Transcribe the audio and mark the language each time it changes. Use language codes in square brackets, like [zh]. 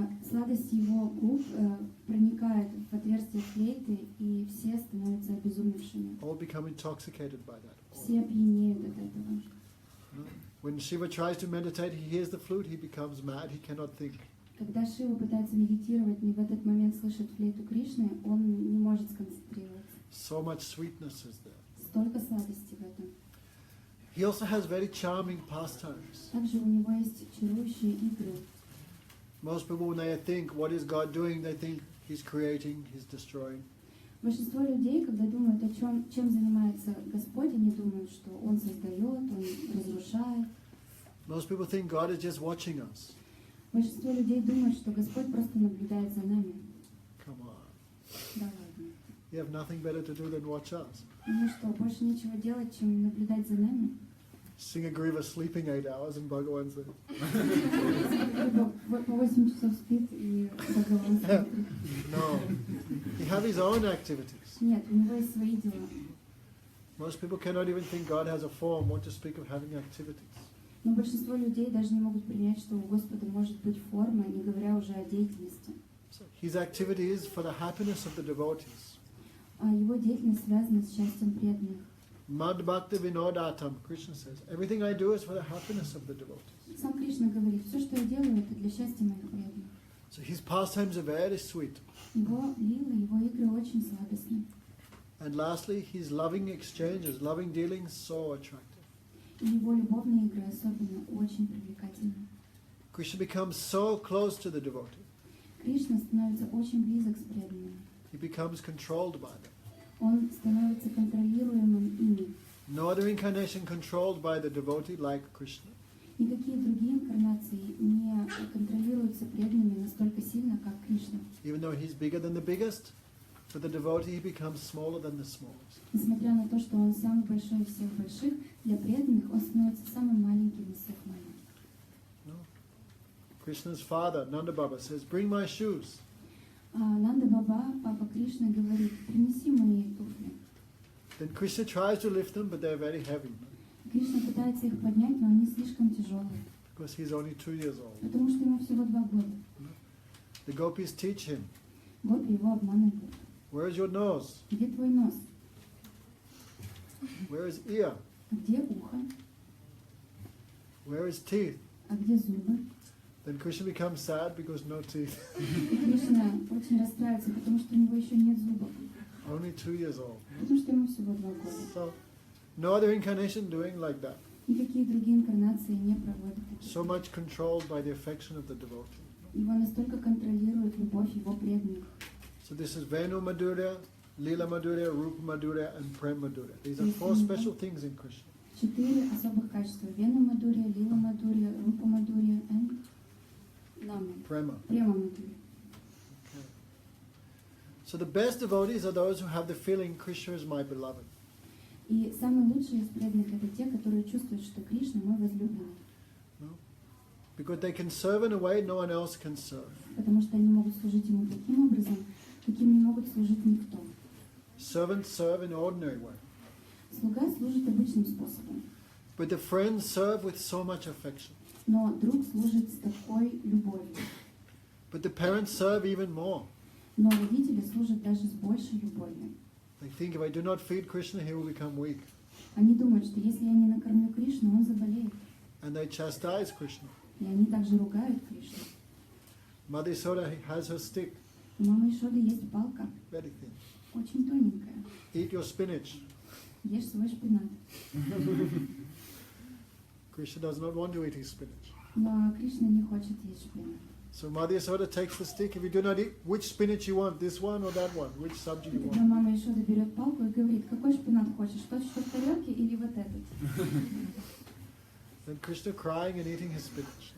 [ru] Сладость его губ проникает в отверстие флейты, и все становятся обезумевшими. [en] All become intoxicated by that. [ru] Все пьянеют от этого. [en] When Shiva tries to meditate, he hears the flute, he becomes mad, he cannot think. [ru] Когда Шива пытается медитировать, и в этот момент слышит флейту Кришны, он не может сконцентрироваться. [en] So much sweetness is there. [ru] Столько сладости в этом. [en] He also has very charming pastimes. [ru] Также у него есть чарующие игры. [en] Most people, when they think, what is God doing, they think he's creating, he's destroying. [ru] Большинство людей, когда думают о чем занимается Господь, они думают, что Он создает, Он разрушает. [en] Most people think God is just watching us. [ru] Большинство людей думают, что Господь просто наблюдает за нами. [en] Come on. [ru] Да ладно. [en] You have nothing better to do than watch us. [ru] Ну что, больше нечего делать, чем наблюдать за нами? [en] Singagriva sleeping 8 hours and Bhagavan says, [ru] По 8 часов спит и Бхагаван смотрит. [en] no. He have his own activities. [ru] Нет, у него есть свои дела. [en] Most people cannot even think God has a form, what to speak of having activities. [ru] Но большинство людей даже не могут принять, что у Господа может быть форма, не говоря уже о деятельности. [en] So his activity is for the happiness of the devotees. [ru] А его деятельность связана с счастьем преданных. [en] Mad Bhakti Vinodatam, Krishna says, everything I do is for the happiness of the devotees. [ru] Сам Кришна говорит, все, что я делаю, это для счастья моих преданных. [en] So his pastimes are very sweet. [ru] Его лилы, его игры очень сладостны. [en] And lastly, his loving exchanges, loving dealings, so attractive. [ru] И его любовные игры особенно очень привлекательны. [en] Krishna becomes so close to the devotee. [ru] Кришна становится очень близок с преданными. [en] He becomes controlled by them. [ru] Он становится контролируемым ими. [en] No other incarnation controlled by the devotee like Krishna. [ru] Никакие другие инкарнации не контролируются преданными настолько сильно, как Кришна. [en] Even though he's bigger than the biggest, for the devotee he becomes smaller than the smallest. [ru] Несмотря на то, что он самый большой из всех больших, для преданных он становится самым маленьким из всех маленьких. [en] No? Krishna's father, Nanda Baba, says, bring my shoes. [ru] Нанда Баба, папа Кришны, говорит, принеси мои туфли. [en] Then Krishna tries to lift them, but they're very heavy. [ru] Кришна пытается их поднять, но они слишком тяжелые, [en] Because he's only 2 years old. [ru] потому что ему всего 2 года. [en] The gopis teach him, [ru] Гопи его обманывают. [en] where's your nose? [ru] Где твой нос? [en] Where is ear? [ru] А где ухо? [en] Where is teeth? [ru] А где зубы? [en] Then Krishna becomes sad because no teeth. [ru] И Кришна очень расстраивается, потому что у него еще нет зубов. [en] Only 2 years old. [ru] Потому что ему всего 2 года. [en] So, no other incarnation doing like that. [ru] Никакие другие инкарнации не проводят таких. [en] So much controlled by the affection of the devotee. [ru] Его настолько контролирует любовь его преданных. [en] So this is Venu Madhurya, Lila Madhurya, Rupa Madhurya, and Prem Madhurya. These are 4 special things in Krishna. [ru] 4 особых качества. Вена Мадурья, Лила Мадурья, Рупа Мадурья и [en] Prema. [ru] Према Мадурья. [en] Okay. So the best devotees are those who have the feeling Krishna is my beloved. [ru] И самые лучшие из преданных это те, которые чувствуют, что Кришна мой возлюбленный. [en] No? Because they can serve in a way no one else can serve. [ru] Потому что они могут служить ему таким образом, каким не могут служить никто. [en] Servants serve in ordinary way. [ru] Слуга служит обычным способом. [en] But the friends serve with so much affection. [ru] Но друг служит с такой любовью. [en] But the parents serve even more. [ru] Но родители служат даже с большей любовью. [en] They think if I do not feed Krishna, he will become weak. [ru] Они думают, что если я не накормлю Кришну, он заболеет. [en] And they chastise Krishna. [ru] И они также ругают Кришну. [en] Mother Yasoda has her stick, [ru] У мамы Ишоды есть палка, [en] very thin. [ru] очень тоненькая. [en] Eat your spinach. [ru] Ешь свой шпинат. [en] Krishna does not want to eat his spinach. [ru] Но Кришна не хочет есть шпинат. [en] So Mother Yasoda takes the stick. If you do not eat, which spinach you want, this one or that one? Which subject you [ru] Тогда [en] want? [ru] мама Ишода берет палку и говорит, какой шпинат хочешь, тот, что в тарелке или вот этот? [en] Then Krishna crying and eating his spinach.